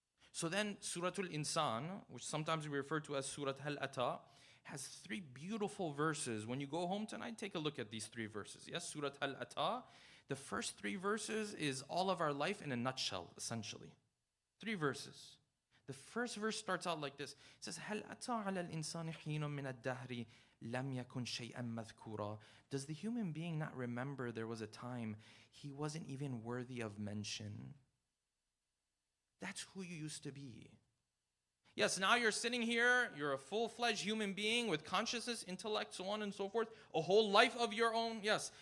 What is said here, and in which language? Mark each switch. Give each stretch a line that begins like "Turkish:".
English: So then Surah Al-Insan, which sometimes we refer to as Surah Al-Ata, has 3 beautiful verses. When you go home tonight, take a look at these 3 verses. Yes, Surah Al-Ata. The first 3 verses is all of our life in a nutshell, essentially. 3 verses. The first verse starts out like this. It says,
Arabic: هَلْ أَتَى عَلَى الْإِنسَانِ حِينٌ مِنَ الدَّهْرِ لَمْ يَكُنْ شَيْئًا مَذْكُورًا.
English: Does the human being not remember there was a time he wasn't even worthy of mention? That's who you used to be. Yes, now you're sitting here, you're a full-fledged human being with consciousness, intellect, so on and so forth, a whole life of your own, yes.